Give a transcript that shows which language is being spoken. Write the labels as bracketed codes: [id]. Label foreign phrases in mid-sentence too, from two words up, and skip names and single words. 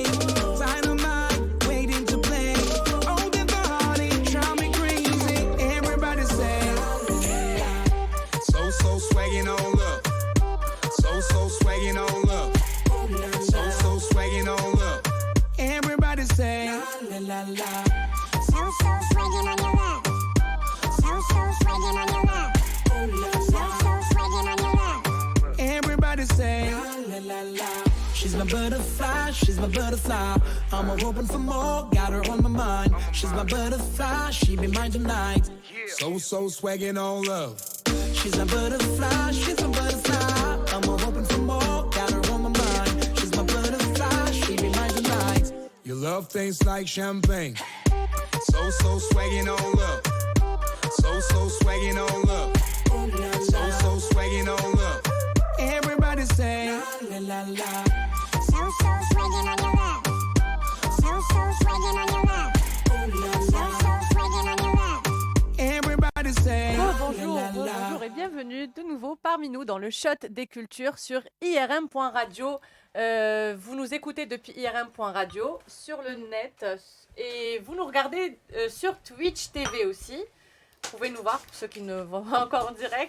[en] Dynamite, waiting to play. Oh the body, drive me crazy. Everybody say, so swaggin' on love. So swaggin' on love. So swaggin' on love. Everybody say, la la la. So swaggin' on your lap. So swaggin' on your lap. So swaggin' on your lap. Everybody say, la la la. She's my butterfly, she's my butterfly. I'm hoping for more, got her on my mind. She's my butterfly, she be mine tonight. So swaggin' on love. She's my butterfly, she's my butterfly. I'm hoping for more, got her on my mind. She's my butterfly, she be mine tonight. Your love tastes like champagne. So swaggin' on love. So swaggin' on love. So swaggin' on love. Everybody say, la la la. So swaggin' on your lap. So swaggin' on your lap. So swaggin' on your lap. Everybody say, [fr] Bonjour, la la la. bonjour et bienvenue de nouveau parmi nous dans le Shot des Cultures sur irm.radio. Vous nous écoutez depuis irm.radio sur le net et vous nous regardez sur Twitch TV aussi. Vous pouvez nous voir pour ceux qui ne voient pas encore en direct.